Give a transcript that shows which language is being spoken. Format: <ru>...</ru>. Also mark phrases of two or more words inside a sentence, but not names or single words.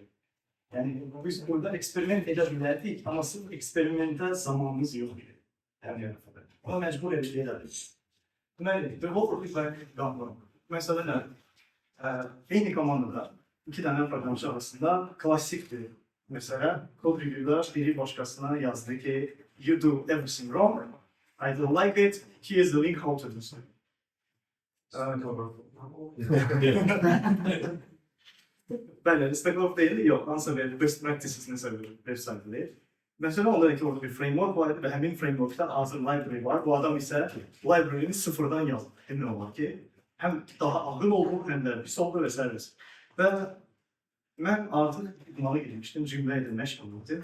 <az>Yəni, biz burada eksperiment edə bilərdik, amma sırf eksperimentə zamanımız yox idi. Ona məcbur elədik. Deməli, developer və qanun. Məsələ nə? Eyni komandada 2 dənə proqramçı arasında klassikdir. Məsələn, kod review'da biri başqasına yazdı ki,</az> <en>you do everything wrong, I don't like it, here's the link how to do so.</en> <az>Bəli, Stack Overflow deyil, yox, hansısa bir</az> <en>best practices</en> <az>nəsə bir website deyil. Məsələn, onda ki, orada bir framework var və həmin frameworkdan hazır library var. Bu adam isə library'ni sıfırdan yazdı. Emin olmaq ki, həm daha ağır oldu, həm də pis oldu və s. Və Mən artıq idmana girmişdim, cümlə ilə məşğul idim.</az>